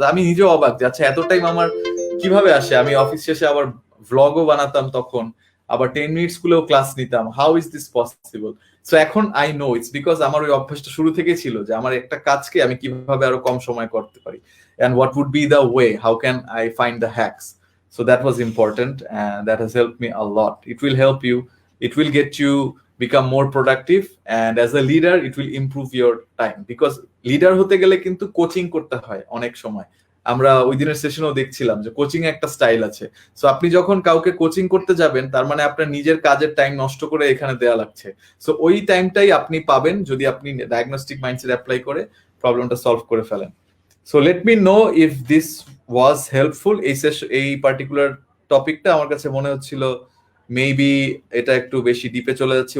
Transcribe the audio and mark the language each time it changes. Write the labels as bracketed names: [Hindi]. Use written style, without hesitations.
[Bangla] আমি নিজেও অবাক যে আচ্ছা এত টাইম আমার কিভাবে আসে। আমি অফিস শেষে আবার ভ্লগও বানাতাম তখন, আবার 10 মিনিট স্কুলেও ক্লাস নিতাম। [English] How is this possible? [Bangla] So এখন আই নো ইটস বিকজ আমার ওই অভ্যাসটা শুরু থেকে ছিল যে আমার একটা কাজকে আমি কিভাবে আরো কম সময় করতে পারি, [English] and what would be the way, how can I find the hacks. So that was important, and that has helped me a lot. It will help you, it will get you become more productive, and as a leader it will improve your time, because leader [Bangla] হতে গেলে কিন্তু coaching করতে হয় অনেক সময়। আমরা ওই দিনের সেশনেও দেখছিলাম যে কোচিং এ একটা স্টাইল আছে। সো আপনি যখন কাউকে কোচিং করতে যাবেন তার মানে আপনার নিজের কাজের টাইম নষ্ট করে এখানে দেয়া লাগছে। সো ওই টাইমটাই আপনি পাবেন যদি আপনি ডায়াগনস্টিক মাইন্ডসেট অ্যাপ্লাই করে প্রবলেমটা সলভ করে ফেলেন। [English] So let me know if this was helpful. [Bangla] এই পার্টিকুলার টপিকটা আমার কাছে মনে হচ্ছিল মেবি এটা একটু বেশি ডিপে চলে যাচ্ছে।